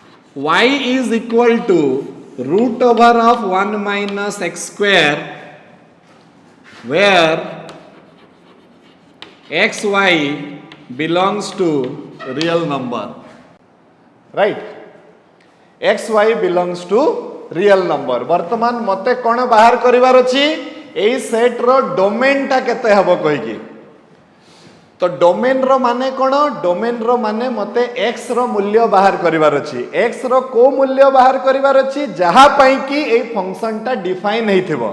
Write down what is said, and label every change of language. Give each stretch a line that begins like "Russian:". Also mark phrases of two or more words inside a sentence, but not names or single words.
English: y is equal to root over of 1 minus x square where xy belongs to real number, right? xy belongs to real number.
Odia: ବର୍ତ୍ତମାନ ମତେ କଣ ବାହାର କରିବାର ଅଛି ଏଇ ସେଟ୍ ର ଡୋମେନ୍ ଟା କେତେ ହବ କହି କି ତ ଡୋମେନ୍ ର ମାନେ କଣ ଡୋମେନ୍ ର ମାନେ ମତେ x ର ମୂଲ୍ୟ ବାହାର କରିବାର ଅଛି x ର କେଉଁ ମୂଲ୍ୟ ବାହାର କରିବାର ଅଛି ଯାହା ପାଇଁ କି ଏଇ ଫଙ୍କସନ୍ ଟା ଡିଫାଇନ୍ ହେଉଥିବ.